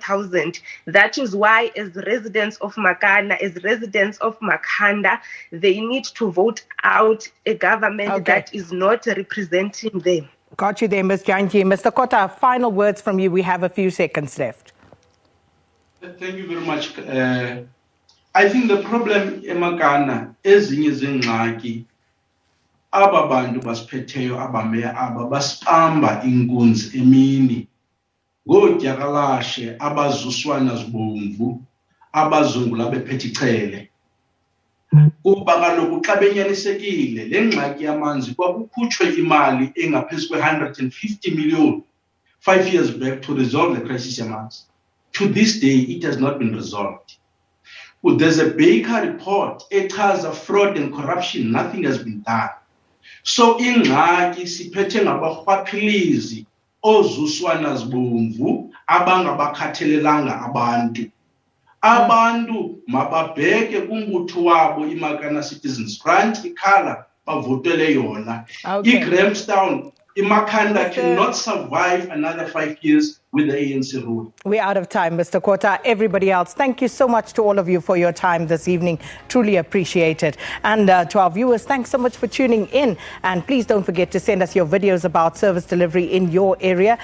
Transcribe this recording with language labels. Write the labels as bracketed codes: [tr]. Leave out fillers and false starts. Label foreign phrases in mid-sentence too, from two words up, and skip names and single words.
[en] That is why, as residents of Makana, as residents of Makhanda, they need to vote out a government that is not representing them. Got you there, Ms. Janji. Mr. Kota, final words from you. We have a few seconds left. Thank you very much. I think the problem in Makana is in [xh] aba bantu basiphetheyo abameya aba basipamba inkunzi emini ngoodyakalashe abazuswana zibomvu abazungula bephethe ichele kuba kaloku xa benyanisekile le ngxaki yamanzi kwakukhutshwe imali engaphezu kwe- [en] 150 million 5 years back to resolve the crisis [xh] yamanzi. [en] To this day it has not been resolved. Well, there's a Baker report echaza fraud and corruption, nothing has been done. [xh] So ingxaki siphethe ngabarhwaphilizi ozuswana zibomvu abangabakhathelelanga abantu mababheke kumbutho wabo iMakana Citizens Grant ikhala bavotele yona. [en] iGrahamstown iMakhanda cannot survive another 5 years with the ANC rule. We're out of time, Mr. Kota. Everybody else, thank you so much to all of you for your time this evening. Truly appreciate it. And to our viewers, thanks so much for tuning in. And please don't forget to send us your videos about service delivery in your area.